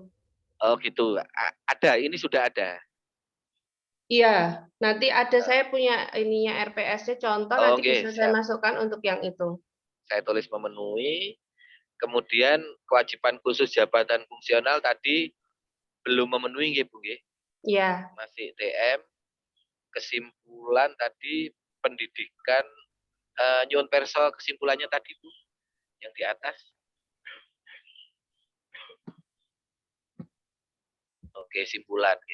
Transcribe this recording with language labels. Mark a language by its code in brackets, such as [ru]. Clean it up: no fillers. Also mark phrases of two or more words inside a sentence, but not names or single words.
[id] Oh gitu, ada, ini sudah ada. Iya, nanti ada saya punya ininya RPS-nya contoh, nanti bisa saya masukkan untuk yang itu. Saya tulis memenuhi, kemudian kewajiban khusus jabatan fungsional tadi belum memenuhi nggih Bu nggih? Iya. Masih TM, kesimpulan tadi pendidikan, [jv] nyuwun perso [id] kesimpulannya tadi Bu, yang di atas. Oke, simpulan.